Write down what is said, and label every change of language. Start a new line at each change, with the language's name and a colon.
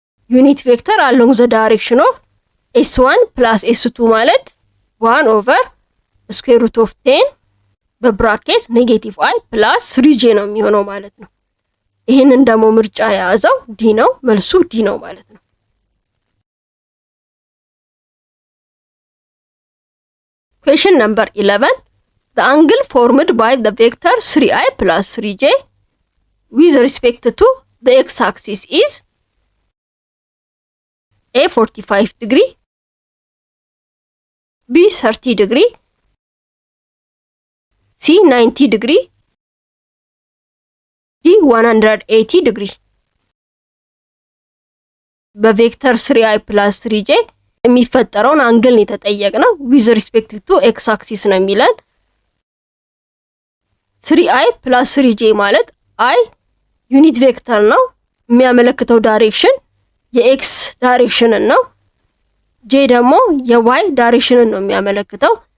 English: ዩኒት ቬክተር አሎንግ ዘ ዳይሬክሽን ኦፍ s1 ፕላስ s2
Amharic: ማለት 1 ኦቨር ስኩዌር ሩት ኦፍ 10 በብራኬት ኔጌቲቭ i ፕላስ 3j ነው የሚሆነው ማለት ነው። ይሄንን ደግሞ ምርጫ የያዘው ዲ ነው። መልሱ ዲ ነው ማለት ነው።
English: Question number 11. The angle formed by the vector 3i plus 3j with respect to the x-axis is A 45 degree, B 30 degree, C 90 degree, D 180 degree.
Amharic: በቬክተር 3i plus 3j የሚፈጠረውን አንግል የተጠየቅነው
English: with respect to x axis
Amharic: ነው የሚለን። 3i plus 3j ማለት i ዩኒት ቬክተር ነው የሚያመለክተው ዳይሬክሽን የኤክስ ዳይሬክሽንን ነው። j ደግሞ የዋይ ዳይሬክሽንን ነው የሚያመለክተው።